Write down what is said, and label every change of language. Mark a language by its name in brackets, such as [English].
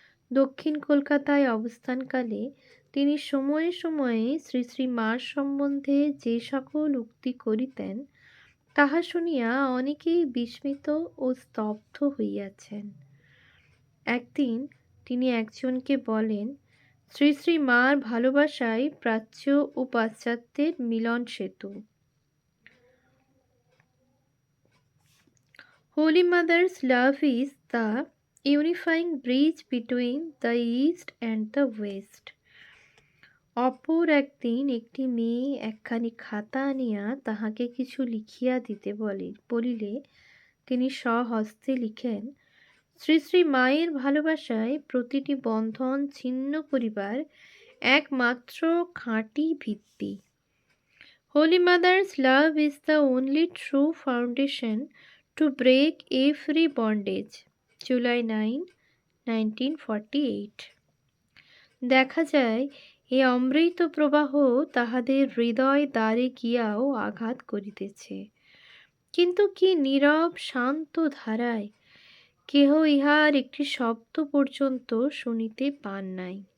[Bangla] দক্ষিণ কলকাতায় অবস্থানকালে তিনি সময়ে সময়ে শ্রী শ্রী মার সম্বন্ধে যে সকল উক্তি করিতেন, তাহা শুনিয়া অনেকেই বিস্মিত ও স্তব্ধ হইয়াছেন। একদিন তিনি একজনকে বলেন, শ্রী শ্রী মার ভালোবাসাই প্রাচ্য ও পাশ্চাত্যের মিলন সেতু। [English] Holy Mother's love is the unifying bridge between the East and the West. [Bangla] অপর একদিন একটি মেয়ে একখানি খাতা আনিয়া তাহাকে কিছু লিখিয়া দিতে বলিলে তিনি স্বহস্তে লিখেন, শ্রী শ্রী মায়ের ভালোবাসায় প্রতিটি বন্ধন ছিন্ন করিবার একমাত্র খাঁটি ভিত্তি। [English] Holy Mother's love is the only true foundation to break every bondage. July 9, 1948। [Bangla] দেখা যায় এই অমৃত প্রবাহ তাহাদের হৃদয় দ্বারে গিয়াও আঘাত করিতেছে, কিন্তু কি নীরব শান্ত ধারায়, কেহ ইহার একটি শব্দ পর্যন্ত শুনিতে পান নাই।